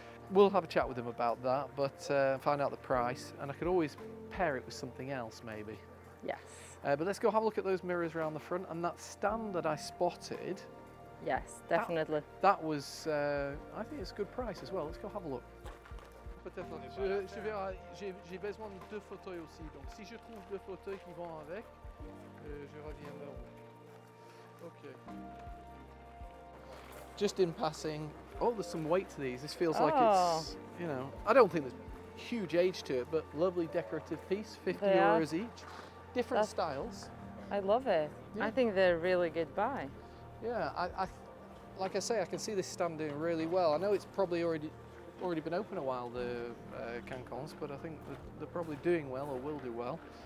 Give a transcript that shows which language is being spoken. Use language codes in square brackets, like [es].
[en] We'll have a chat with him about that, but find out the price, and I could always pair it with something else maybe. Yes. But let's go have a look at those mirrors around the front, and that stand that I spotted. Yes, definitely. That was, I think it's a good price as well. Let's go have a look. [fr] Peut-être. J'ai besoin de 2 fauteuils aussi. Donc si je trouve 2 fauteuils qui vont avec, je reviens vers vous. [en] Okay. Just in passing, oh, there's some weight to these. This feels like it's, you know, I don't think there's huge age to it, but lovely decorative piece, €50 each. Different styles. I love it. Yeah. I think they're a really good buy. Yeah, like I say, I can see this stand doing really well. I know it's probably already been open a while, the Cancons, but I think they're probably doing well or will do well.